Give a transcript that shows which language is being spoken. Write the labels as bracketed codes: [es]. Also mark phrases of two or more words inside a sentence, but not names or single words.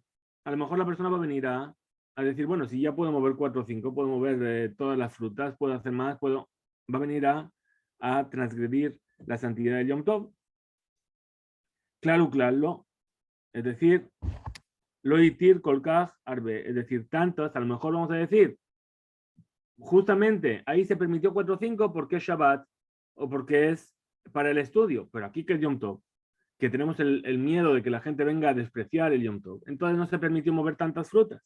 [es] A lo mejor la persona va a venir a decir, bueno, si ya puedo mover 4 o 5, puedo mover todas las frutas, puedo hacer más, va a venir a transgredir la santidad de Yom Tov. Claro, es decir, [he] לא התיר כל כך הרבה, [es] es decir, tantos, a lo mejor vamos a decir, justamente ahí se permitió 4 o 5 porque es Shabbat o porque es para el estudio, pero aquí que es Yom Tov, que tenemos el miedo de que la gente venga a despreciar el Yom Tov, entonces no se permitió mover tantas frutas.